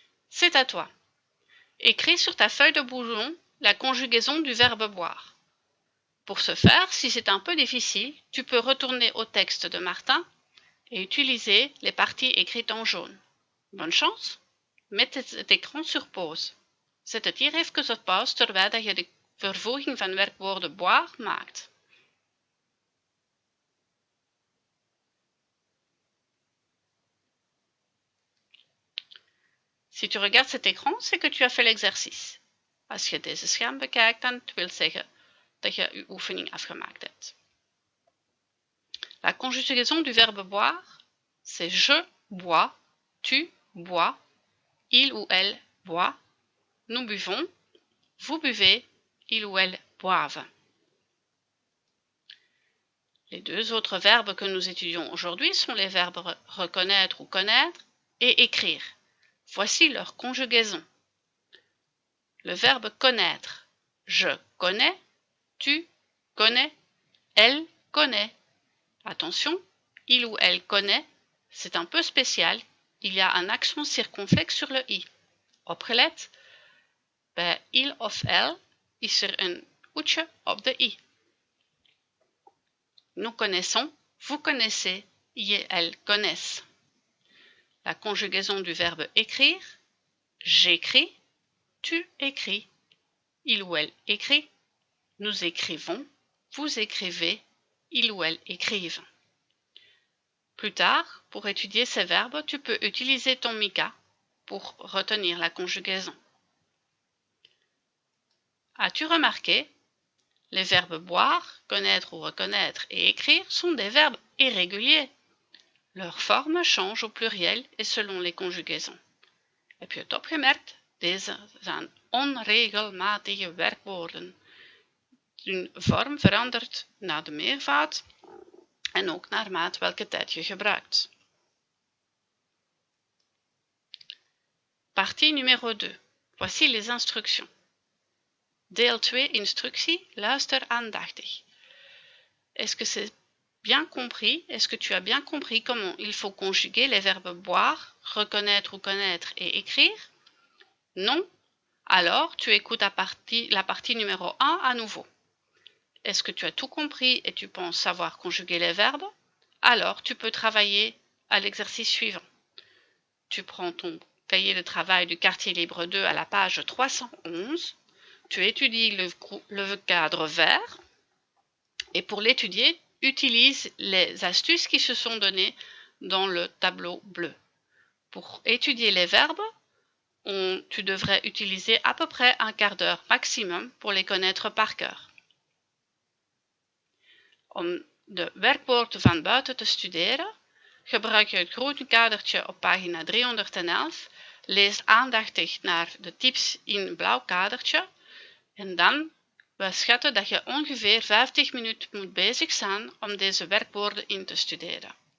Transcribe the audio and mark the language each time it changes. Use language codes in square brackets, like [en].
[fr] C'est à toi. Écris sur ta feuille de brouillon la conjugaison du verbe boire. Pour ce faire, si c'est un peu difficile, tu peux retourner au texte de Martin et utiliser les parties écrites en jaune. Bonne chance! [nl] Met het écran sur pause. Zet het hier even op pauze terwijl je de vervoeging van werkwoorden boire maakt. [fr] Si tu regardes cet écran, c'est que tu as fait l'exercice. [nl] Als je deze scherm bekijkt, dan wil zeggen dat je je oefening afgemaakt hebt. [fr] La conjugaison du verbe boire, c'est je bois, tu bois, il ou elle boit, nous buvons, vous buvez, il ou elle boivent. Les 2 autres verbes que nous étudions aujourd'hui sont les verbes reconnaître ou connaître et écrire. Voici leur conjugaison. Le verbe connaître. Je connais, tu connais, elle connaît. Attention, il ou elle connaît C'est un peu spécial. Il y a un accent circonflexe sur le i. [nl] Opgelet? Bij il of elle is een oetje op de i. [fr] Nous connaissons, vous connaissez, il et elle connaissent. La conjugaison du verbe écrire, j'écris, tu écris, il ou elle écrit, nous écrivons, vous écrivez, il ou elle écrivent. Plus tard, pour étudier ces verbes, tu peux utiliser ton Mika pour retenir la conjugaison. As-tu remarqué? Les verbes boire, connaître ou reconnaître et écrire sont des verbes irréguliers. Leur forme change au pluriel et selon les conjugaisons. [nl] Heb je het opgemerkt? Deze zijn onregelmatige werkwoorden. Hun vorm verandert naar de meervoud en ook naarmate welke tijd je gebruikt. [fr] Partie numéro 2. Voici les instructions. [nl] Deel 2 instructie, luister aandachtig. [fr] Est-ce que c'est bien compris? Est-ce que tu as bien compris comment il faut conjuguer les verbes boire, reconnaître ou connaître et écrire? Non? Alors, tu écoutes la partie numéro 1 à nouveau. Est-ce que tu as tout compris et tu penses savoir conjuguer les verbes? Alors, tu peux travailler à l'exercice suivant. Tu prends ton cahier de travail du quartier libre 2 à la page 311. Tu étudies le cadre vert et pour l'étudier, utilise les astuces qui se sont données dans le tableau bleu. Pour étudier les verbes, tu devrais utiliser à peu près un quart d'heure maximum pour les connaître par cœur. [nl] Om de werkwoorden van buiten te studeren, gebruik je het groene kadertje op pagina 311. Lees aandachtig naar de tips in een blauw kadertje. En dan, we schatten dat je ongeveer 50 minuten moet bezig zijn om deze werkwoorden in te studeren.